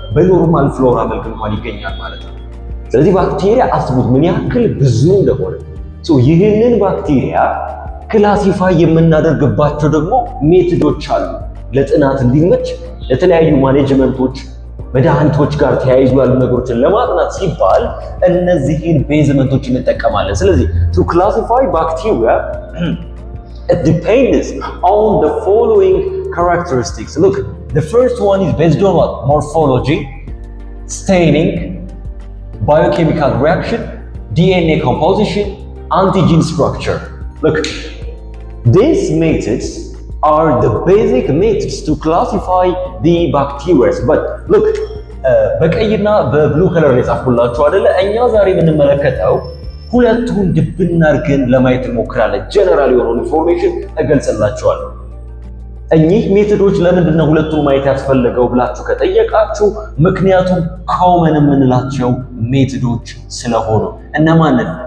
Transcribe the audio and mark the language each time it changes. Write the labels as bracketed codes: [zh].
[am] በኖርማል ፍሎራ መልክ እንኳን ይገኛል ማለት ነው። ስለዚህ ባክቴሪያ አስቡት ምን ያክል ብዙ እንደሆነ። ይህንን ባክቴሪያ ክላሲፋይ የምናደርግባቸው ደግሞ ሜቶዶች አሉ። ለጥናት እንዲመች ለተለያዩ ማኔጅመንቶች መድኃኒቶች ጋር ተያይዞ ያሉ ነገሮችን ለማጥናት ሲባል እነዚህን ቤዝመንቶች እንጠቀማለን። ስለዚህ [en] to classify bacteria it depends on the following characteristics. Look, the first one is based on what? Morphology, staining, biochemical reaction, DNA composition, antigen structure. Look, these methods are the basic methods to classify the bacteria. But look, [am] በቀይና በብሉ ከለር የጻፍኩላችሁ አይደለ? እኛ ዛሬ የምንመለከተው ሁለቱን ድብና አድርገን ለማየት እንሞክራለን። ጀነራል የሆነውን ኢንፎርሜሽን እገልጽላችኋለሁ። እኚህ ሜቶዶች ለምንድን ነው ሁለቱን ማየት ያስፈልገው ብላችሁ ከጠየቃችሁ ምክንያቱም ኮመን የምንላቸው ሜቶዶች ስለሆኑ እነማንን?